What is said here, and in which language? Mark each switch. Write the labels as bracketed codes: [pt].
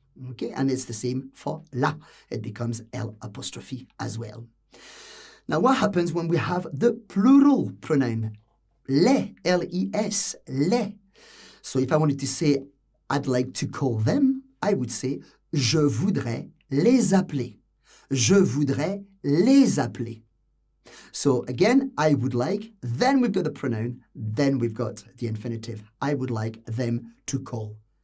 [en] Okay, and it's the same for la. It becomes L apostrophe as well. Now what happens when we have the plural pronoun? Les, L-E-S, les. So if I wanted to say I'd like to call them, I would say [fr] je voudrais les appeler. Je voudrais les appeler. [en] So again, I would like, then we've got the pronoun, then we've got the infinitive. I would like them to call.